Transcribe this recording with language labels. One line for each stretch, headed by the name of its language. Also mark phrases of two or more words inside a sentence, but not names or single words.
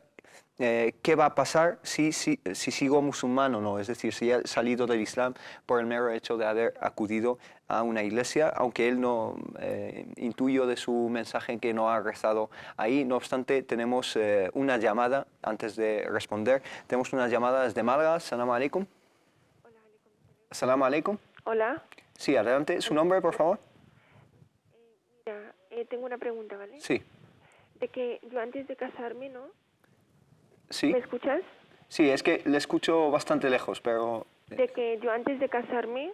Spanish: ¿Qué va a pasar si sigo musulmán o no? Es decir, si he salido del Islam por el mero hecho de haber acudido a una iglesia, aunque él no intuyo de su mensaje que no ha rezado ahí. No obstante, tenemos una llamada, antes de responder, tenemos una llamada desde Málaga.
Arabic: السلام عليكم.
Spanish: Hola, alaikum.
Arabic: السلام عليكم.
Spanish: Hola. Sí, adelante. ¿Su nombre, por favor? Mira, tengo una pregunta, ¿vale? Sí. De que yo antes de casarme, ¿no? Sí. ¿Me escuchas? Sí, es que le escucho bastante lejos, pero... De que yo antes de casarme...